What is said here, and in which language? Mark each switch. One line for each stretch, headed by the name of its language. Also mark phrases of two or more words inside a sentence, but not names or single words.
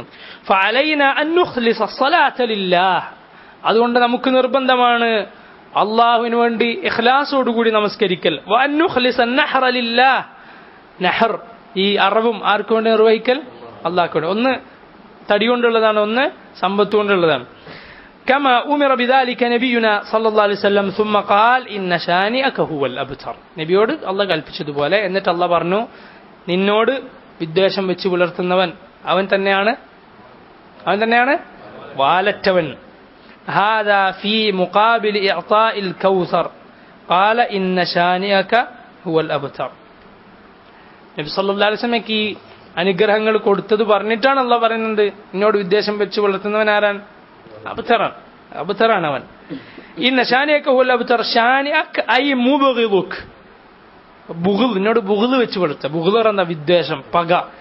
Arabic: فعلينا أن نخلص الصلاة لله,
Malayalam: അതുകൊണ്ട് നമുക്ക് നിർബന്ധമാണ് അള്ളാഹുവിന് വേണ്ടി ഇഖ്ലാസോടുകൂടി നമസ്കരിക്കൽ.
Arabic: وأن نخلص النحر لله,
Malayalam: നഹർ ഈ അറവും ആർക്ക് വേണ്ടി നിർവഹിക്കൽ? അള്ളാഹ്ക്ക് വേണ്ടി. ഒന്ന് തടി കൊണ്ടുള്ളതാണ്, ഒന്ന് സമ്പത്ത് കൊണ്ടുള്ളതാണ്.
Arabic: كما أمر بذلك نبينا صلى الله عليه وسلم ثم قال إن شانئك هو الأبتر.
Malayalam: നബിയോട് അല്ലാഹു കൽപ്പിച്ചതുപോലെ എന്നിട്ട് അല്ലാഹു പറഞ്ഞു, നിന്നോട് വിദ്വേഷം വെച്ച് പുലർത്തുന്നവൻ അവൻ തന്നെയാണ് വാലറ്റവൻ.
Arabic: هذا في مقابل إعطاء الكوثر قال إن شانئك هو الأبتر.
Malayalam: നബി
Arabic: صلى الله عليه وسلم
Malayalam: ഈ അനുഗ്രഹങ്ങൾ കൊടുത്തത് പറഞ്ഞിട്ടാണ് അള്ളാഹ് പറയുന്നത് എന്നോട് വിദ്വേഷം വെച്ച് പുലർത്തുന്നവൻ ആരാണ്? അബ്തറാണ് അവൻ.
Arabic: إن شانئك هو الأبتر شانئك أي مبغضك.
Malayalam: ബുഗ്ൾ, എന്നോട് ബുഗ്ൾ വെച്ച് പുലർത്തുക. ബുഗ്ൾ പറഞ്ഞ വിദ്വേഷം, പക.